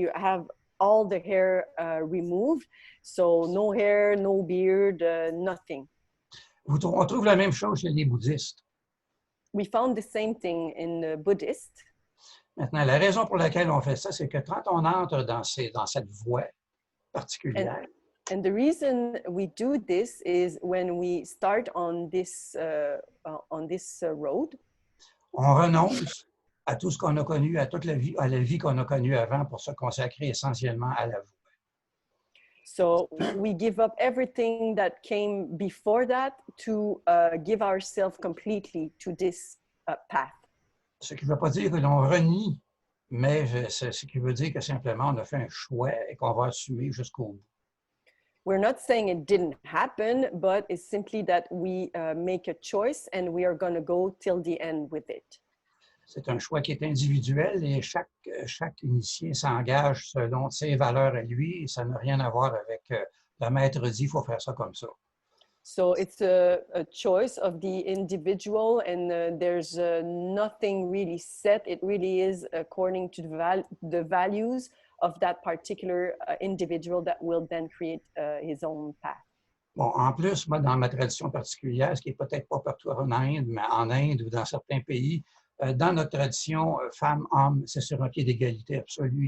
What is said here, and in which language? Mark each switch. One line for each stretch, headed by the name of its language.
English: You have all the hair removed. So no hair, no beard, nothing.
French: On trouve la même chose chez les bouddhistes.
English: We found the same thing in the Buddhist.
French: Maintenant, la raison pour laquelle on fait ça, c'est que quand on entre dans cette voie particulière,
English: and the reason we do this is when we start on this road,
French: on renonce à tout ce qu'on a connu, à toute la vie qu'on a connue avant pour se consacrer essentiellement à la voie.
English: So we give up everything that came before that to give ourselves completely to this path.
French: Ce qui ne veut pas dire que l'on renie, mais ce qui veut dire que simplement on a fait un choix et qu'on va assumer jusqu'au bout.
English: We're not saying it didn't happen, but it's simply that we make a choice and we are going to go till the end with it.
French: C'est un choix qui est individuel et chaque initié s'engage selon ses valeurs à lui et ça n'a rien à voir avec le maître dit il faut faire ça comme ça.
English: So it's a choice of the individual and there's nothing really set. It really is according to the values of that particular individual that will then create his own path.
French: Bon, en plus, moi, dans ma tradition particulière, ce qui n'est peut-être pas partout en Inde, mais en Inde ou dans certains pays, dans notre tradition, femme-homme, c'est sur un pied d'égalité absolue.